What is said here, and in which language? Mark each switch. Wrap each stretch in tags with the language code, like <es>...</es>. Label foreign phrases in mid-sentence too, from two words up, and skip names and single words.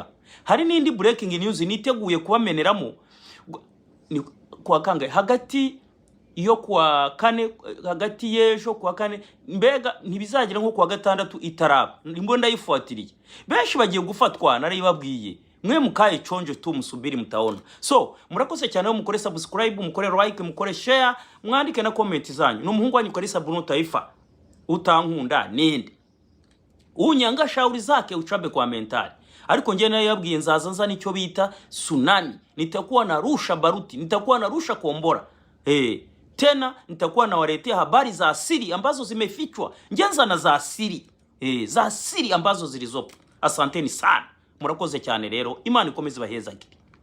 <rw>Hari n'indi</rw> <en>breaking news</en> <rw>niteguye kubameneramo kwa kangahe, hagati yo kwa kane, hagati y'ejo kwa kane, mbega ntibizagira nko kwa gatandatu itaraba, nimbo ndayifuatiriye. Benshi bagiye gufatwa, naribabwiye mwe</rw> <sw>mukaye chonjo tu musubiri mutaona.</sw> <rw>So murakoze cyane, mukore subscribe, mukore like, mukore share, mwandike na comment zanyu. N'umuhungu wanyu Kalisa Bruno Taifa utankunda ninde, unyanga</rw> <sw>shauri zake uchabe kwa mentali.</sw> <rw>Ariko nje nayo yabwiye nzaza nza nicyo bita tsunami,</rw> <sw>nitakuwa narusha baruti, nitakuwa narusha kombora. Tena nitakuwa nawaletea habari za asili ambazo zimefichwa, njenza na za asili, za asili ambazo zilizopo. Asanteni sana,</sw> <rw>murakoze cyane rero, Imana ikomeze baheza.</rw>